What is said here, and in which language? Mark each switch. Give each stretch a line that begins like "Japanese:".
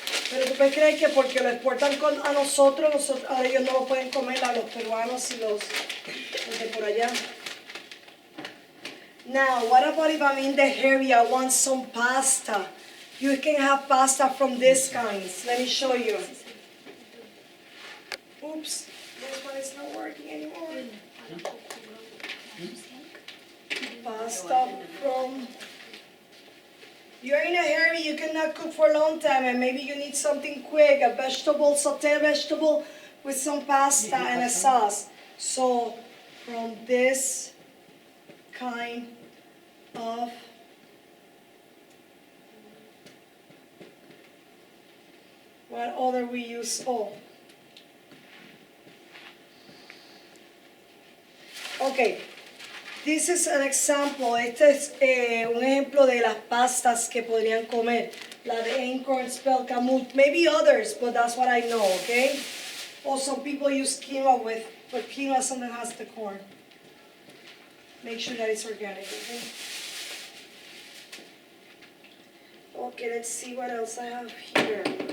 Spanish: Pero tú puedes creer que porque lo exportan a nosotros a ellos no lo pueden comer, a los peruanos y los de por allá.
English: Now, what about if I'm in the area, I want some pasta? You can have pasta from these kinds. Let me show you. Oops, this one is not working anymore. Pasta from... You're in a hurry, you cannot cook for a long time, and maybe you need something quick, a vegetable, sauté vegetable with some pasta and a sauce. So, from this kind of what other we use? Oh. Okay. This is an example.
Spanish: Este es un ejemplo de las pastas que podrían comer. La de acorn, spell, kamut.
English: Maybe others, but that's what I know, okay? Or some people use quinoa with, but quinoa sometimes has the corn. Make sure that it's organic, okay? Okay, let's see what else I have here.